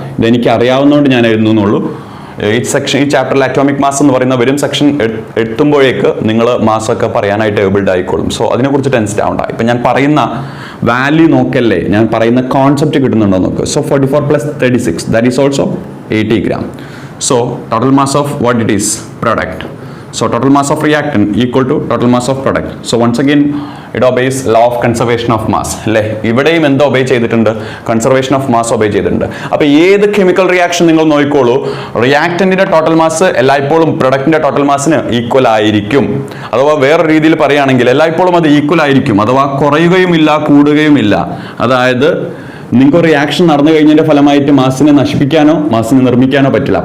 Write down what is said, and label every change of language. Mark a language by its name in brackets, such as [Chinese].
[Malayalam] ഇതെനിക്ക് അറിയാവുന്നതുകൊണ്ട് ഞാൻ എഴുതുന്നുള്ളൂ. ഈ ചാപ്റ്ററിൽ അറ്റോമിക് മാസ് എന്ന് പറയുന്ന വരും സെക്ഷൻ എത്തുമ്പോഴേക്ക് നിങ്ങൾ മാസമൊക്കെ പറയാനായിട്ട് ഏബിൾഡ് ആയിക്കോളും. സോ അതിനെക്കുറിച്ച് ടെൻസ്ഡ് ആവണ്ട. ഇപ്പം ഞാൻ പറയുന്ന വാല്യൂ നോക്കല്ലേ, ഞാൻ പറയുന്ന കോൺസെപ്റ്റ് കിട്ടുന്നുണ്ടോ നോക്ക്. [English] So 44 plus 36, that is also 80 gram. So total mass of what it is? Product. So total mass of reactant equal to total mass of product. So once again it obeys law of conservation of mass. [Malayalam] അല്ലേ, ഇവിടെയും എന്താ obey ചെയ്തിട്ടുണ്ട്? Conservation of mass obey ചെയ്തിട്ടുണ്ട്. അപ്പോൾ ഏത് chemical reaction നിങ്ങൾ നോക്കിക്കോളൂ, റിയാക്ടന്റിന്റെ total mass എല്ലായ്പ്പോഴും പ്രൊഡക്റ്റിന്റെ ടോട്ടൽ മാസിന് ഈക്വൽ ആയിരിക്കും. അഥവാ വേറെ രീതിയിൽ പറയുകയാണെങ്കിൽ എല്ലായ്പ്പോഴും അത് ഈക്വൽ ആയിരിക്കും. അഥവാ കുറയുകയുമില്ല കൂടുകയുമില്ല. അതായത് നിങ്ങൾക്ക് ഒരു റിയാക്ഷൻ നടന്നു കഴിഞ്ഞതിന്റെ ഫലമായിട്ട് മാസിനെ നശിപ്പിക്കാനോ മാസിനെ നിർമ്മിക്കാനോ പറ്റില്ല.